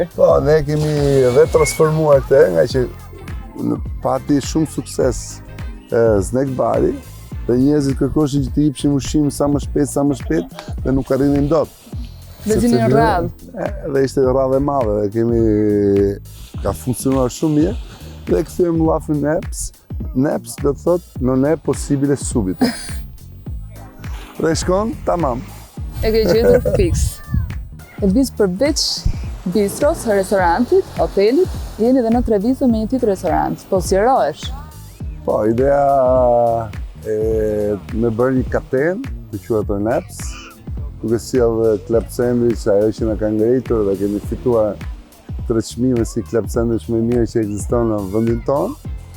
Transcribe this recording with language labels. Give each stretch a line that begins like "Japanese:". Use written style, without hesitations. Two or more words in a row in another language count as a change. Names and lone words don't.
Albanian: Po, ne kemi edhe transformuar këtë, nga që pati shumë sukses snack bari, dhe njerëzit kërkoshin që të jepshin ushqim sa më shpejt dhe nuk arrinin dot. Dhe zinin radhë. Dhe ishte radhë e madhe, ka funksionuar shumë mirë, dhe kthyer llafin NEPS. NEPS do të thotë
Italian: non è possibile subito.
Albanian: Dhe shkon tamam. E ke gjetur fiks. Elvis, përveç bistros, restorantit, hotelit, jeni edhe në Treviso me një tjetër restorant. Po sqarohesh? Po, ideja me bërë një katenë, të quhet NEPS, duke sjellë
English: club sandwich,
Albanian: ajo që na ka ngritur dhe kemi fituar 3 çmime si
English: club sandwich
Albanian: më i mirë që ekziston në vendin tonë.